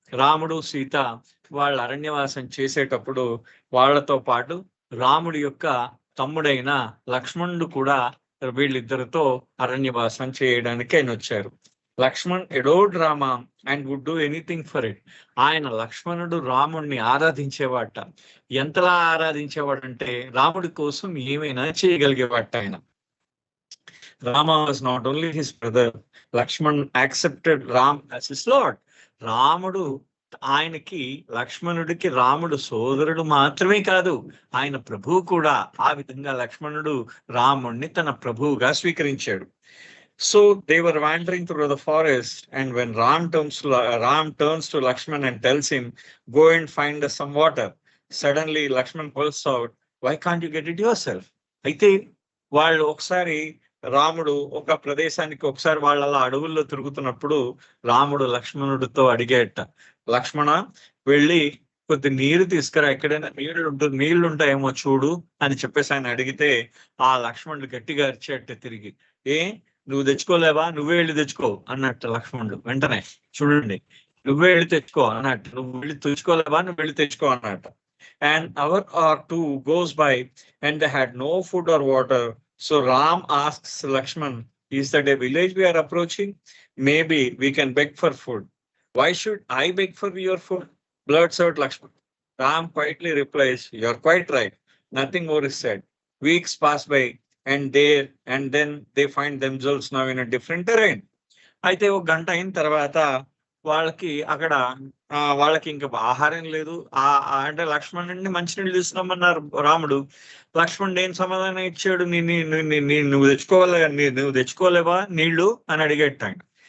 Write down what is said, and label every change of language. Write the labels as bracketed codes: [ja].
[te] రాముడు సీత వాళ్ళ అరణ్యవాసం చేసేటప్పుడు వాళ్ళతో పాటు రాముడి యొక్క తమ్ముడైన లక్ష్మణుడు కూడా వీళ్ళిద్దరితో అరణ్యవాసం చేయడానికి ఆయన వచ్చారు. [en] Laxman ఎడోడ్ Rama and would do anything for it. [te] ఆయన లక్ష్మణుడు రాముడిని ఆరాధించేవాట. ఎంతలా ఆరాధించేవాడంటే రాముడి కోసం ఏమైనా చేయగలిగేవాట ఆయన. [en] Rama was not only his brother, Lakshman accepted Ram as his Lord. [te] రాముడు ఆయనకి, లక్ష్మణుడికి రాముడు సోదరుడు మాత్రమే కాదు, ఆయన ప్రభువు కూడా. ఆ విధంగా లక్ష్మణుడు రాముడిని తన ప్రభువుగా స్వీకరించాడు. [en] So they were wandering through the forest, and when Ram turns to Lakshman and tells him, go and find us some water. Suddenly Lakshman pulls out, why can't you get it yourself? [te] అయితే వాళ్ళు ఒకసారి, రాముడు ఒక ప్రదేశానికి ఒకసారి వాళ్ళ అడవుల్లో తిరుగుతున్నప్పుడు రాముడు లక్ష్మణుడితో అడిగేట, లక్ష్మణ వెళ్ళి కొద్ది నీరు తీసుకురా, ఎక్కడైనా నీళ్లు ఉంటాయేమో చూడు అని చెప్పేసి ఆయన అడిగితే ఆ లక్ష్మణుడు గట్టిగా అరిచేట తిరిగి, నువ్వు తెచ్చుకోలేవా, నువ్వే వెళ్ళి తెచ్చుకో అన్నట్టు లక్ష్మణుడు. వెంటనే చూడండి, నువ్వే వెళ్ళి తెచ్చుకో అన్నట్టు, నువ్వు వెళ్ళి తెచ్చుకోలేవా, నువ్వు వెళ్ళి తెచ్చుకో అన్నట్టు. [en] And hour or two goes by and they had no food or water. So Ram asks Lakshman, is that a village we are approaching? Maybe we can beg for food. Why should I beg for your food? Blurts out Lakshman. Ram quietly replies, you are quite right. Nothing more is said. Weeks pass by and then they find themselves now in a different terrain. [te] అయితే ఒక గంట అయిన తర్వాత వాళ్ళకి అక్కడ వాళ్ళకి ఇంకా ఆహారం లేదు. అంటే లక్ష్మణుడిని మంచినీళ్ళు తీసుకురమ్మన్నారు రాముడు. లక్ష్మణుడు ఏం సమాధానం ఇచ్చాడు, నువ్వు తెచ్చుకోలేవా నీళ్లు అని అడిగేట ఆయన.